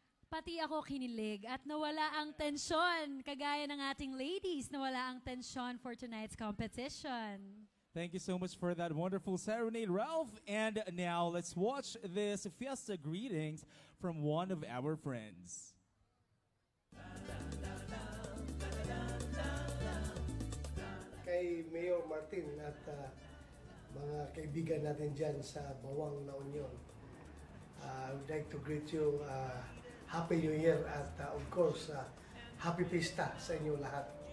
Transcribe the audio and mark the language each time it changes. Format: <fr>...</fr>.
<tl>Pati ako kinilig at nawala ang tensyon. Kagaya ng ating ladies, nawala ang tensyon</tl> <en>for tonight's competition. Thank you so much for that wonderful serenade, Ralph. And now let's watch this fiesta greetings from one of our friends.</en> <tl>Kay Mayor Martin at mga kaibigan natin dyan sa Bauang na Union.</tl> <en>I would like to greet you Happy New Year at of course Happy Pista</en> <tl>sa inyo lahat.</tl>